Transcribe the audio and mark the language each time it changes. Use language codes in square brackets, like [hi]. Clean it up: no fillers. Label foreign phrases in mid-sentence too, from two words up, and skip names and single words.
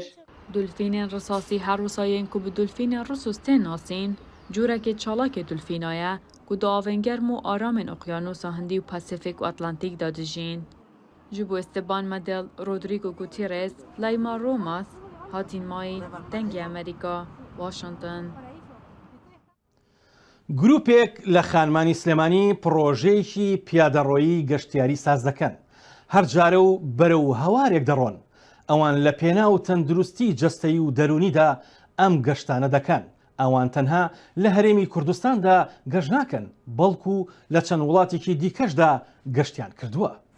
[ku] Dulfînên risasî her wisa ku bi dulfînên Rûsus tên nasîn, cûrekê çalakê dulfîna ye ku di avên germ û aramên Oqyanusa Hindî û Pasîfîk û Atlantîk de dijîn. Ji bo Esteban Medel, Rodrigo Gutierrez, Laima Romas hatîn mayî dengê Amerîka, Washington. [ckb] گروپێک لە خانمانی سلێمانی پرۆژەیەکی پیادەڕۆیی گەشتیاری ساز دەکەن. هەر جارە و بەرە و هەوارێک دەڕۆن. ئەوان لە پێنا و تەندروستی جەستەیی و دەرونیدا ئەم گەشتانە دەکەن. ئەوان تەنها لە هەرێمی کوردستاندا گەشت ناکەن، بەڵکو لە چەند وڵاتێکی دیکەشدا گەشتیان کردووە.